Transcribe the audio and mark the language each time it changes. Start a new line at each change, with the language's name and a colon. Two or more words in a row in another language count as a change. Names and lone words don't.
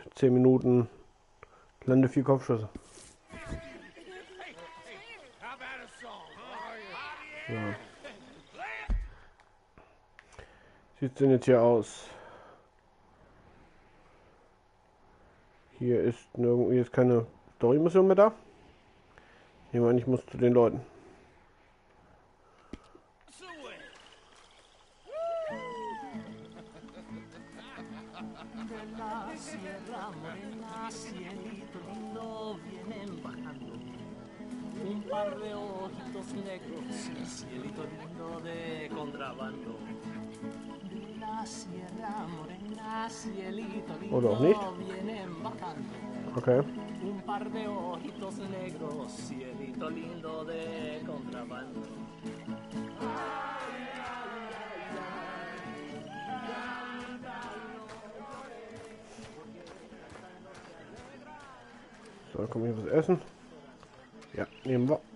German: 10 Minuten. Lande 4 Kopfschüsse. So. Sieht es denn jetzt hier aus? Hier ist nirgendwo jetzt keine Story-Mission mehr da. Ich meine, ich muss zu den Leuten.
Spanish: Un par de ojitos negros, cielito lindo de contrabando. De la sierra morena, cielito lindo vienen bajando. Okay. Un par de ojitos negros, cielito lindo de contrabando.
German: So, dann kommen wir was essen. Ja, nehmen wir.